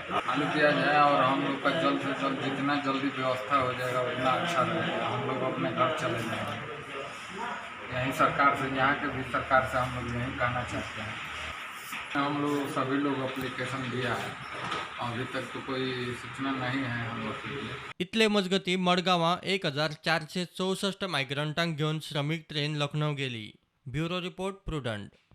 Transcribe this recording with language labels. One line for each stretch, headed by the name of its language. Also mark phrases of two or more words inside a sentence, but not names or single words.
Hindi: चालू किया जाए और हम लोग का जल्द से जल्द जितना जल्दी व्यवस्था हो जाएगा उतना अच्छा रहेगा। हम लोग अपने घर चले जाएंगे। यहीं सरकार से, यहाँ के भी सरकार से हम लोग यही कहना चाहते हैं। हम लोग सभी लोग एप्लीकेशन दिया है, अभी तक तो कोई सूचना नहीं है हम लोग के लिए।
Konkani: इथले मजगती मडगांवां 1464 मायग्रंटांक घेऊन श्रमिक ट्रेन लखनौ गेली।
English: bureau report प्रुडंट।